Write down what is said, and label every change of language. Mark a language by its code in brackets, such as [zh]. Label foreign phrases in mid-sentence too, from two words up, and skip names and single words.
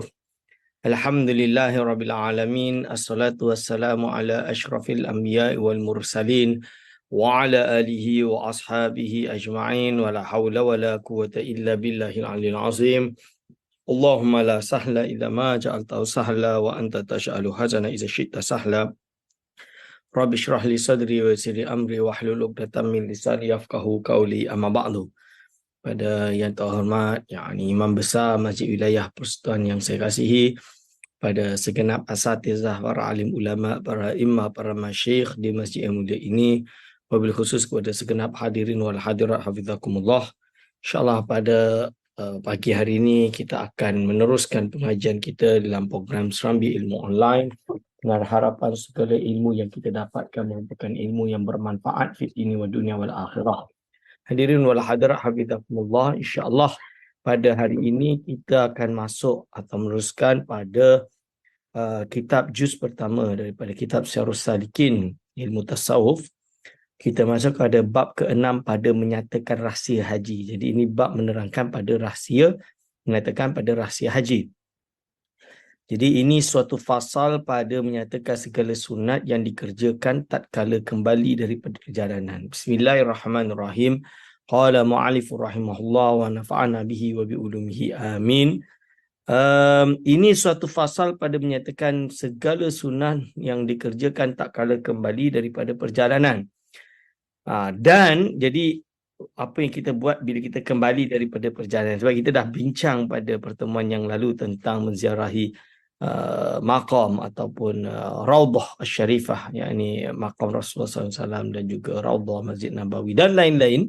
[ar] الحمد لله رب العالمين الصلاة والسلام على أشرف الأنبياء والمرسلين وعلى آله وأصحابه أجمعين ولا حول ولا قوة إلا بالله العلي العظيم. اللهم لا سهل إلا ما جعلته سهلا وأنت تجعل الحزن إذا شئت سهلا. رب اشرح لي صدري ويسر لي أمري واحلل عقدة من لساني يفقهوا قولي أما بعد. [ms] Pada yang terhormat, yakni Imam Besar Masjid Wilayah Persekutuan yang saya kasihi, pada segenap asatizah, para alim ulama, para imam, para masyayikh di masjid yang mulia ini, [ar] وبالخصوص [ms] kepada segenap [ar] الحاضرين والحاضرات حفظكم الله. [ms] InsyaAllah pada pagi hari ini kita akan meneruskan pengajian kita dalam program Serambi Ilmu Online dengan harapan segala ilmu yang kita dapatkan merupakan ilmu yang bermanfaat fi ini wa dunia wal akhirah. [ar] الحاضرين والحاضرات حفظكم الله, [ms] insya-Allah pada hari ini kita akan masuk atau meneruskan pada kitab juz pertama daripada kitab Syarhus Salikin ilmu tasawuf. Kita masuk pada bab ke-6 pada menyatakan rahsia haji. Jadi ini bab menerangkan pada rahsia, menyatakan pada rahsia haji. Jadi ini suatu fasal pada menyatakan segala sunat yang dikerjakan tatkala kembali daripada perjalanan. [ar] بسم الله الرحمن الرحيم قال المؤلف رحمه الله ونفعنا به وبعلومه آمين. [ms] Ini suatu fasal pada menyatakan segala sunat yang dikerjakan tatkala kembali daripada perjalanan. Dan jadi apa yang kita buat bila kita kembali daripada perjalanan. Sebab kita dah bincang pada pertemuan yang lalu tentang menziarahi maqam ataupun Raudhah Asy-Syarifah, yakni maqam Rasulullah SAW dan juga Raudhah Masjid Nabawi dan lain-lain.